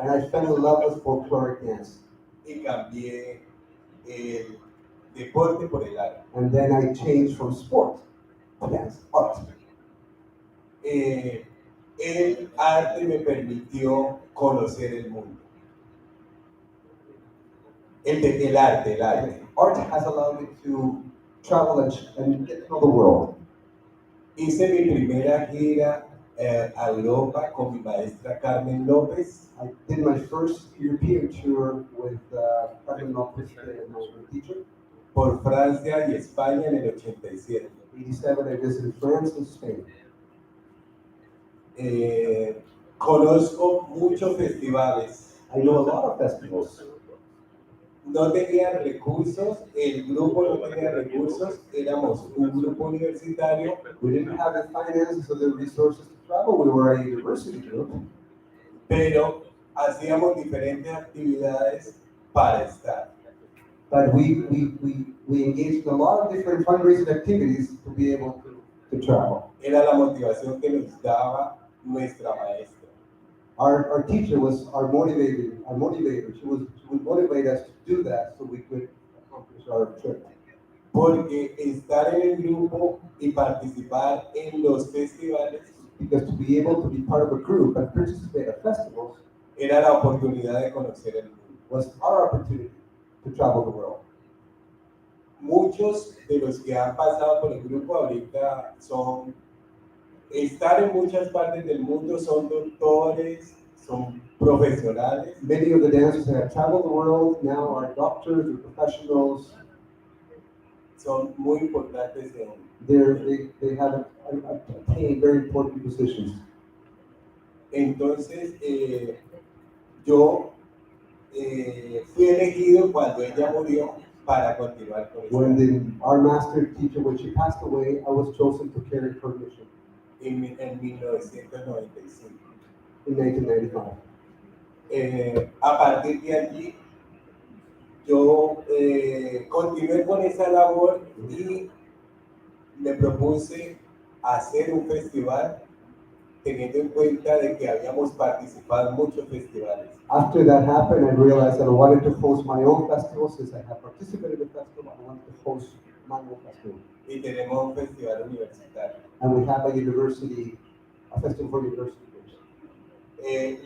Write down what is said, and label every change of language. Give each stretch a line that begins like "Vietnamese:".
English: And I fell in love with folkloric dance.
Spanish: Y cambié el deporte por el arte.
English: And then I changed from sport to dance, art.
Spanish: El arte me permitió conocer el mundo. El arte.
English: Art has allowed me to travel and get to know the world.
Spanish: Hice mi primera gira a Europa con mi maestra Carmen López.
English: I did my first European tour with Carmen Lopez, my teacher.
Spanish: Por Francia y España en el 87.
English: 87, I visited France and Spain.
Spanish: Conozco muchos festivales.
English: I know a lot of festivals.
Spanish: No tenían recursos, el grupo no tenía recursos, éramos un grupo universitario.
English: We didn't have the finances or the resources to travel. We were a university group.
Spanish: Pero hacíamos diferentes actividades para estar.
English: But we engaged in a lot of different fundraising activities to be able to travel.
Spanish: Era la motivación que nos daba nuestra maestra.
English: Our teacher was our motivator. She would motivate us to do that so we could accomplish our trip.
Spanish: Porque estar en el grupo y participar en los festivales
English: Because to be able to be part of a group and participate at festivals
Spanish: era la oportunidad de conocer el mundo.
English: was our opportunity to travel the world.
Spanish: Muchos de los que han pasado por el grupo ahorita están en muchas partes del mundo, son doctores, son profesionales.
English: Many of the dancers that have traveled the world now are doctors or professionals.
Spanish: Son muy importantes en
English: They have attained very important positions.
Spanish: Entonces, yo fui elegido cuando ella murió para continuar con esto.
English: Our master teacher, when she passed away, I was chosen to carry her mission
Spanish: En 1995.
English: in 1995.
Spanish: A partir de allí, yo continué con esa labor y me propuse hacer un festival teniendo en cuenta de que habíamos participado en muchos festivales.
English: After that happened, I realized that I wanted to host my own festival. Since I have participated in the festival, I wanted to host my own festival.
Spanish: Y tenemos un festival universitario.
English: And we have a festival for university groups.